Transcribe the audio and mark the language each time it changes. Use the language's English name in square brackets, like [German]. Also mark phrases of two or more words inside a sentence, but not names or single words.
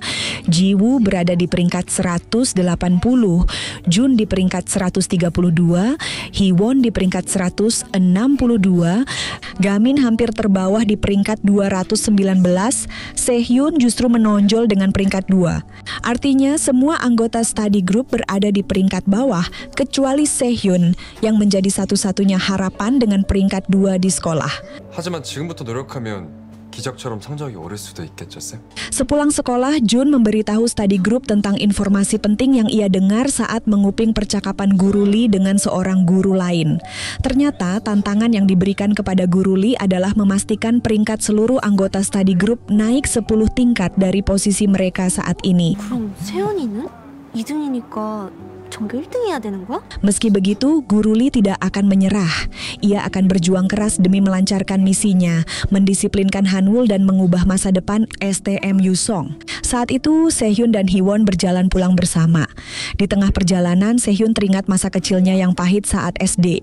[Indonesian] Jiwoo berada di peringkat 180, Jun di peringkat 132, Hiwon di peringkat 162, Gamin hampir terbawah di peringkat 219, Sehyun justru menonjol dengan peringkat 2. Artinya semua anggota [English] study group [Indonesian] berada di peringkat bawah kecuali Sehyun yang menjadi satu-satunya harapan dengan peringkat 2 di sekolah. [Korean] 하지만 지금부터 노력하면 기적처럼 성적이 오를 수도 있겠죠, 쌤? [Indonesian] Sepulang sekolah, Jun memberitahu [English] study group [Indonesian] tentang informasi penting yang ia dengar saat menguping percakapan Guru Lee dengan seorang guru lain. Ternyata tantangan yang diberikan kepada Guru Lee adalah memastikan peringkat seluruh anggota [English] study group [Indonesian] naik 10 tingkat dari posisi mereka saat ini. [Korean] 그럼 세연이는 2등이니까 전교 1등 해야 되는 거야? [Indonesian] Meski begitu, Guru Lee tidak akan menyerah. Ia akan berjuang keras demi melancarkan misinya, mendisiplinkan Hanwol dan mengubah masa depan STM Yusong. Saat itu, Sehyun dan Hiwon berjalan pulang bersama. Di tengah perjalanan, Sehyun teringat masa kecilnya yang pahit saat SD.